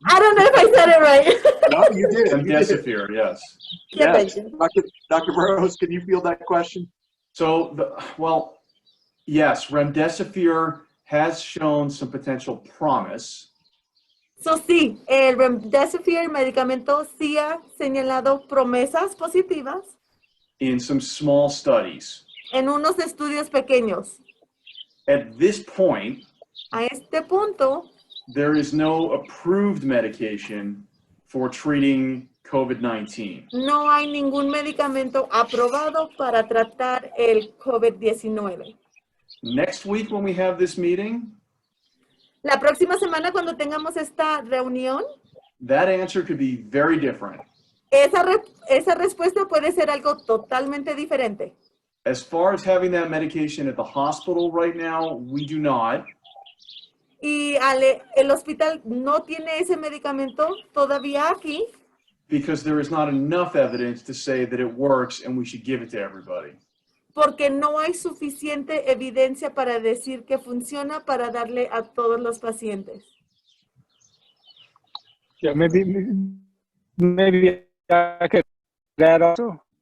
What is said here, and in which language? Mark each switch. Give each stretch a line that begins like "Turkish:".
English: I don't know if I said it right. No, you did. Remdesivir, yes. Yes. Dr. Burrows, can you field that question? So, yes, Remdesivir has shown some potential promise.
Spanish: So sí, el Remdesivir, el medicamento, sí ha señalado promesas positivas.
English: In some small studies.
Spanish: En unos estudios pequeños.
English: At this point,
Spanish: a este punto,
English: there is no approved medication for treating COVID-19.
Spanish: No hay ningún medicamento aprobado para tratar el COVID-19.
English: Next week when we have this meeting,
Spanish: la próxima semana cuando tengamos esta reunión,
English: that answer could be very different.
Spanish: Esa respuesta puede ser algo totalmente diferente.
English: As far as having that medication at the hospital right now, we do not.
Spanish: Y el hospital no tiene ese medicamento todavía aquí.
English: because there is not enough evidence to say that it works and we should give it to everybody.
Spanish: Porque no hay suficiente evidencia para decir que funciona para darle a todos los pacientes.
English: Yeah, maybe I could add also.